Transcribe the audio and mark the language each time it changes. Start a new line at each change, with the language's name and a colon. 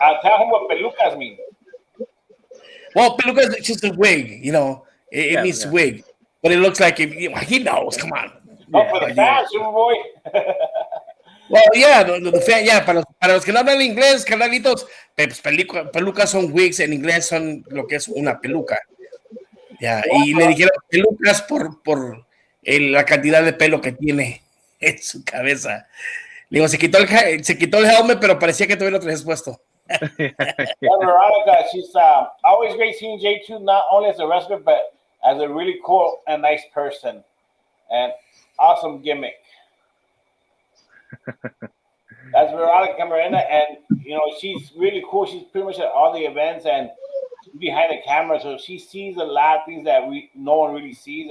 English: Tell him what pelucas mean. Well, pelucas is just a wig, it means wig, but it looks like he knows. Come on. For the fans, Superboy. Well, yeah, the fan,
Spanish: para los que no hablan inglés, carnalitos, pelucas son wigs, en inglés son lo que es una peluca. Ya, y le dijeron pelucas por la cantidad de pelo que tiene en su cabeza. Digo, se quitó el helmet, pero parecía que todavía lo traías puesto.
English: Veronica, she's always great seeing J2 not only as a wrestler, but as a really cool and nice person. And awesome gimmick. That's Veronica Camarena, and she's really cool. She's pretty much at all the events and behind the camera, so she sees a lot of things that no one really sees.